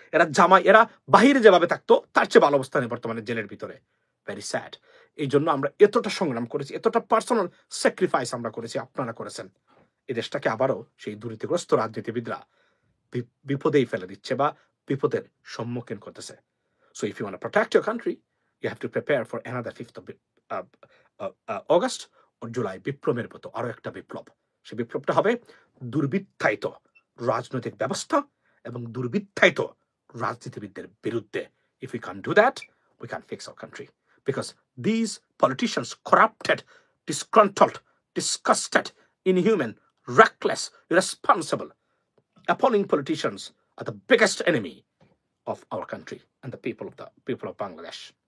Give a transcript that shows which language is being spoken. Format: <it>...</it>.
<bn>এরা এরা বাহিরে যেভাবে থাকতো তার চেয়ে ভালো অবস্থানে বর্তমানে জেলের ভিতরে।</bn> <en>Very sad.</en> <bn>এই জন্য আমরা এতটা সংগ্রাম করেছি, এতটা</bn> <en>personal sacrifice</en> <bn>আমরা করেছি, আপনারা করেছেন। এই দেশটাকে আবারও সেই দুর্নীতিগ্রস্ত রাজনীতিবিদরা বিপদেই ফেলে দিচ্ছে বা বিপদের সম্মুখীন করতেছে।</bn> <en>So if you want to protect your country, you have to prepare for another 5th of August or July</en> <bn>বিপ্লবের মতো আরো একটা বিপ্লব। সেই বিপ্লবটা হবে দুর্বৃত্তায়িত রাজনৈতিক ব্যবস্থা এবং দুর্বৃত্তায়িত রাজনীতিবিদদের বিরুদ্ধে।</bn> <en>If we can't do that, we can't fix our country. Because these politicians, corrupted, disgruntled, disgusted, inhuman, reckless, irresponsible, appalling politicians are the biggest enemy of our country and the people of Bangladesh.</en>